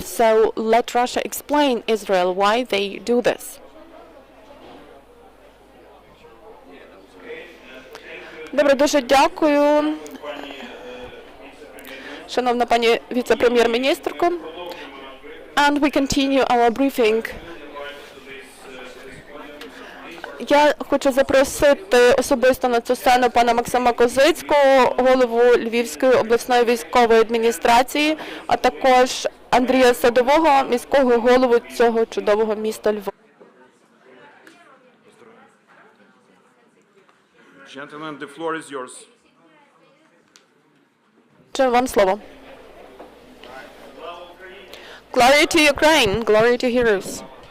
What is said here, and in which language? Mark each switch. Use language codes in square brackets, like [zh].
[en] So let Russia explain Israel why they do this. [uk] Добре, дуже дякую, шановна пані віце-прем'єр-міністрко. [en] And we continue our briefing. [uk] Я хочу запросити особисто на цю сцену пана Максима Kozytskого, голову Львівської обласної військової адміністрації, а також Андрія Садового, міського голову цього чудового міста Львова. [en] Gentlemen, the floor is yours. [uk] Чи вам слово? [en] Glory to Ukraine, glory to heroes.